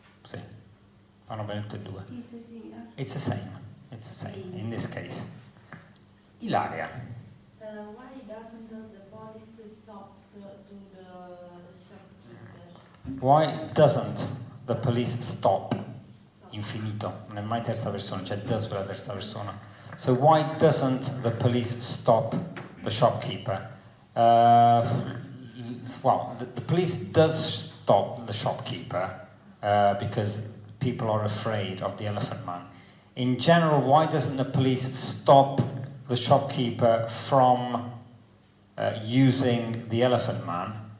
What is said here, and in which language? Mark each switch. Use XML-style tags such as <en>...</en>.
<it>Sì, vanno bene tutte e due.</it> <en>Is similar. It's the same. It's the same in this case. Ilaria. Why doesn't the police stop to the shopkeeper? Why doesn't the police stop?</en> <it>Infinito, non è mai terza persona, c'è does per la terza persona.</it> <en>So why doesn't the police stop the shopkeeper? Well, the police does stop the shopkeeper because people are afraid of the elephant man. In general, why doesn't the police stop the shopkeeper from using the elephant man?</en>